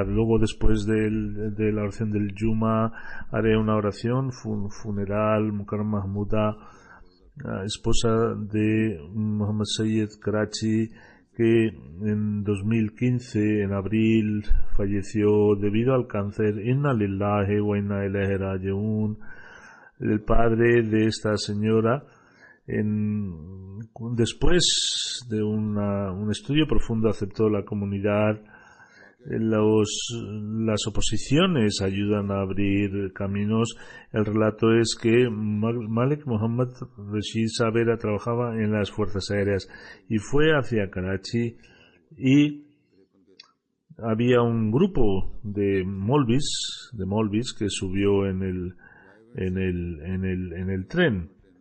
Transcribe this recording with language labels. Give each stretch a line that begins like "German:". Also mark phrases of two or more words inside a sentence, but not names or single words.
Spanish: Luego, después de la oración del Juma, haré una oración funeral, Mukarram Mahmuda, esposa de Muhammad Sayyid Karachi, que en 2015, en abril, falleció debido al cáncer.
Arabic: إنا لله وإنا إليه راجعون.
Spanish: El padre de esta señora, después de un estudio profundo, aceptó la comunidad. Las oposiciones ayudan a abrir caminos. El relato es que Malik Muhammad Rashid Sabera trabajaba en las fuerzas aéreas y fue hacia Karachi, y había un grupo de Molvis que subió en el tren.